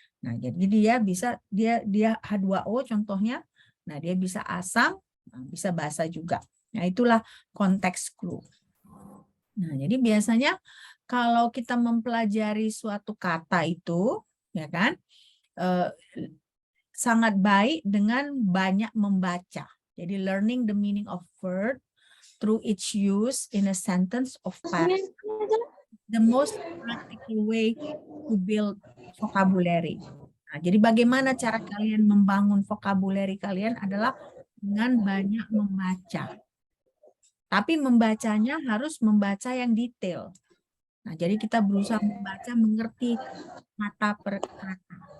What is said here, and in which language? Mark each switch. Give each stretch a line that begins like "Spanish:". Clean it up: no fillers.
Indonesian: Nah, jadi dia H2O contohnya, nah dia bisa asam, bisa basa juga. Nah, itulah konteks clue. Nah, jadi biasanya kalau kita mempelajari suatu kata itu, ya kan, sangat baik dengan banyak membaca.
English: Jadi learning the meaning of word through its use in a sentence of paragraph, the most practical way to build vocabulary.
Indonesian: Nah, jadi bagaimana cara kalian membangun vocabulary kalian adalah dengan banyak membaca. Tapi membacanya harus membaca yang detail. Nah, jadi kita berusaha membaca, mengerti kata per kata.